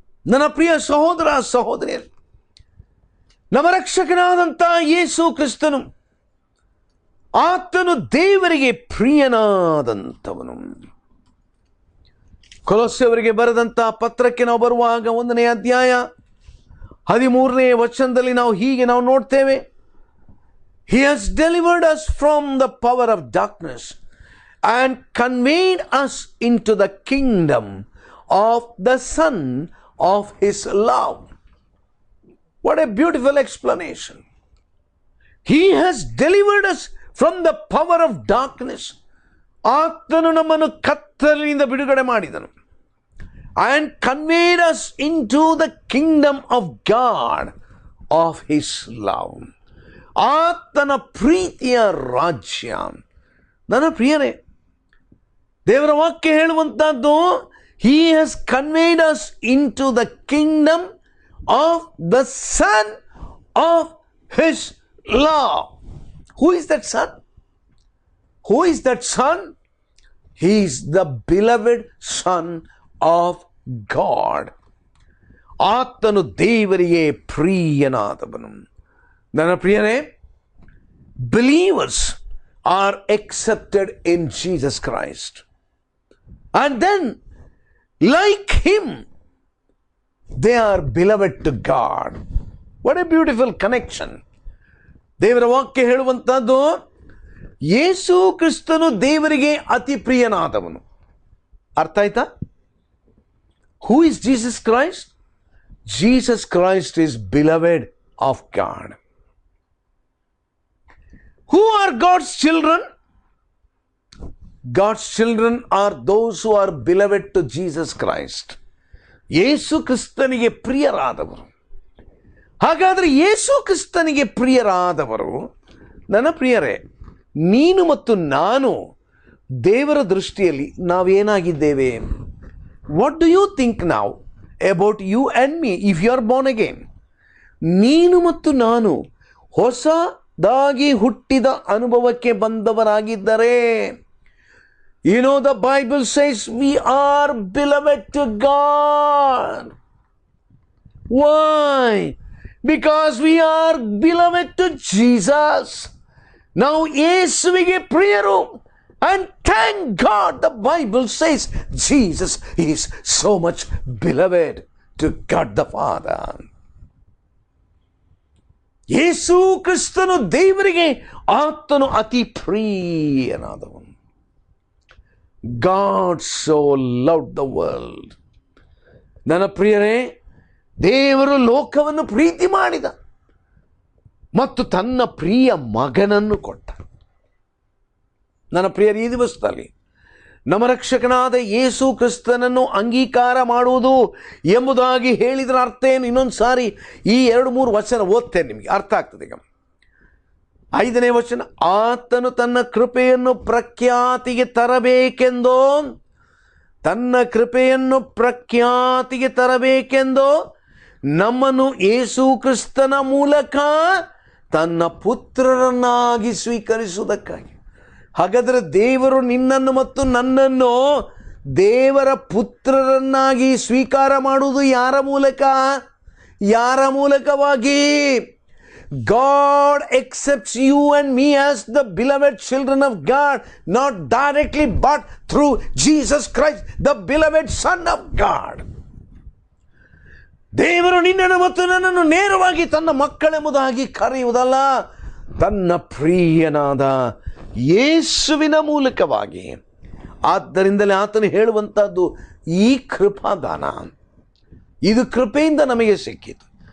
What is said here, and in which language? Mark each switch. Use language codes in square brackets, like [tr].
[kn] ನನ್ನ ಪ್ರಿಯ ಸಹೋದರ ಸಹೋದರಿಯರು, ನಮ್ಮ ರಕ್ಷಕನಾದಂಥ ಯೇಸು ಕ್ರಿಸ್ತನು, ಆತನು ದೇವರಿಗೆ ಪ್ರಿಯನಾದಂಥವನು. ಕೊಲೊಸ್ಸೆಯವರಿಗೆ ಬರೆದಂಥ ಪತ್ರಕ್ಕೆ ನಾವು ಬರುವಾಗ 1ನೇ ಅಧ್ಯಾಯ 13ನೇ ವಚನದಲ್ಲಿ ನಾವು ಹೀಗೆ ನೋಡ್ತೇವೆ. [en] He has delivered us from the power of darkness and conveyed us into the kingdom of the Son of His love. What a beautiful explanation. He has delivered us from the power of darkness. [kn] ಆತನು ನಮ್ಮನ್ನು ಕತ್ತಲಿನಿಂದ ಬಿಡುಗಡೆ ಮಾಡಿದನು. [en] And conveyed us into the kingdom of God of His love. [kn] ಆತನ ಪ್ರೀತಿಯ ರಾಜ್ಯ. ನನ್ನ ಪ್ರಿಯರೇ, ದೇವರ ವಾಕ್ಯ ಹೇಳುವಂತಹದ್ದು, [en] He has conveyed us into the kingdom of the Son of His love. Who is that Son? Who is that Son? He is the beloved Son of God. [kn] ಆತನು ದೇವರಿಗೆ ಪ್ರಿಯನಾದವನು. ನನ್ನ ಪ್ರಿಯರೇ, [en] believers are accepted in Jesus Christ, and then like Him they are beloved to God. What a beautiful connection. [kn] ದೇವರ ವಾಕ್ಯ ಹೇಳುವಂತಹದ್ದು, ಯೇಸು ಕ್ರಿಸ್ತನು ದೇವರಿಗೆ ಅತಿ ಪ್ರಿಯನಾದವನು. ಅರ್ಥ ಆಯ್ತಾ? [en] Who is Jesus Christ? Jesus Christ is beloved of God. Who are God's children? God's children are those who are beloved to Jesus Christ. [kn] ಯೇಸು ಕ್ರಿಸ್ತನಿಗೆ ಪ್ರಿಯರಾದವರು. ಹಾಗಾದರೆ ಯೇಸು ಕ್ರಿಸ್ತನಿಗೆ ಪ್ರಿಯರಾದವರು, ನನ್ನ ಪ್ರಿಯರೇ, ನೀನು ಮತ್ತು ನಾನು ದೇವರ ದೃಷ್ಟಿಯಲ್ಲಿ ನಾವೇನಾಗಿದ್ದೇವೆ? [en] What do you think now about you and me if you are born again? [kn] ನೀನು ಮತ್ತು ನಾನು ಹೊಸದಾಗಿ ಹುಟ್ಟಿದ ಅನುಭವಕ್ಕೆ ಬಂದವರಾಗಿದ್ದರೆ, [en] you know the Bible says we are beloved to God. Why? Because we are beloved to Jesus. [kn] ನಾವು ಯೇಸುವಿಗೆ ಪ್ರಿಯರು. [en] And thank God the Bible says Jesus is so much beloved to God the Father. [kn] ಯೇಸು ಕ್ರಿಸ್ತನು ದೇವರಿಗೆ ಆತನು ಅತಿ ಪ್ರಿಯನಾದವನು. [en] God so loved the world. [kn] ನನ್ನ ಪ್ರಿಯರೇ, ದೇವರು ಲೋಕವನ್ನು ಪ್ರೀತಿ ಮಾಡಿದ ಮತ್ತು ತನ್ನ ಪ್ರಿಯ ಮಗನನ್ನು ಕೊಟ್ಟ. ನನ್ನ ಪ್ರಿಯರು, ಈ ದಿವಸದಲ್ಲಿ ನಮ್ಮ ರಕ್ಷಕನಾದ ಯೇಸು ಕ್ರಿಸ್ತನನ್ನು ಅಂಗೀಕಾರ ಮಾಡುವುದು ಎಂಬುದಾಗಿ ಹೇಳಿದ್ರ ಅರ್ಥ ಏನು? ಇನ್ನೊಂದು ಸಾರಿ ಈ 2-3 ವಚನ ಓದ್ತೇನೆ, ನಿಮಗೆ ಅರ್ಥ ಆಗ್ತದೆ. ಈಗ 5ನೇ ವಚನ, ಆತನು ತನ್ನ ಕೃಪೆಯನ್ನು ಪ್ರಖ್ಯಾತಿಗೆ ತರಬೇಕೆಂದೋ, ತನ್ನ ಕೃಪೆಯನ್ನು ಪ್ರಖ್ಯಾತಿಗೆ ತರಬೇಕೆಂದೋ ನಮ್ಮನ್ನು ಯೇಸು ಕ್ರಿಸ್ತನ ಮೂಲಕ ತನ್ನ ಪುತ್ರರನ್ನಾಗಿ ಸ್ವೀಕರಿಸುವುದಕ್ಕಾಗಿ. ಹಾಗಾದರೆ ದೇವರು ನಿನ್ನನ್ನು ಮತ್ತು ನನ್ನನ್ನು ದೇವರ ಪುತ್ರರನ್ನಾಗಿ ಸ್ವೀಕಾರ ಮಾಡುವುದು ಯಾರ ಮೂಲಕ? ಯಾರ ಮೂಲಕವಾಗಿ? [en] God accepts you and me as the beloved children of God, not directly but through Jesus Christ, the beloved Son of God. [kn] ದೇವರು ನಿನ್ನನ್ನು ಮತ್ತು ನನ್ನನ್ನು ನೇರವಾಗಿ ತನ್ನ ಮಕ್ಕಳೆಂಬುದಾಗಿ ಕರೆಯುವುದಲ್ಲ, ತನ್ನ ಪ್ರಿಯನಾದ ಯೇಸುವಿನ ಮೂಲಕವಾಗಿ. ಆದ್ದರಿಂದಲೇ ಆತನು ಹೇಳುವಂಥದ್ದು, ಈ ಕೃಪಾದಾನ, ಇದು ಕೃಪೆಯಿಂದ ನಮಗೆ ಸಿಕ್ಕಿತು.